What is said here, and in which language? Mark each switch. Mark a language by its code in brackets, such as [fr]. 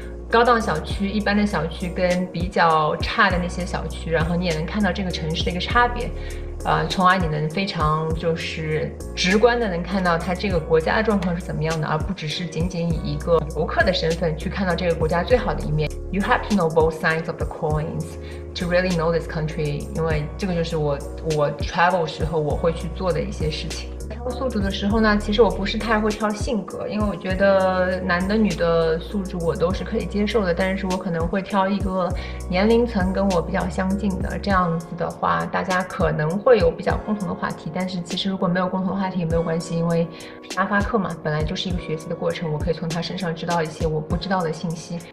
[zh] 高档小区、一般的小区跟比较差的那些小区，然后你也能看到这个城市的一个差别。从而你能非常就是直观的能看到它这个国家的状况是怎么样的，而不只是仅仅以一个游客的身份去看到这个国家最好的一面。 [en] You have to know both sides of the coins to really know this country， [zh] 因为这个就是我 travel 时候我会去做的一些事情。挑宿主的时候呢，其实我不是太会挑性格，因为我觉得男的女的宿主我都是可以接受的，但是我可能会挑一个年龄层跟我比较相近的，这样子的话，大家可能会有比较共同的话题。但是其实如果没有共同的话题也没有关系，因为沙发客嘛，本来就是一个学习的过程，我可以从他身上知道一些我不知道的信息。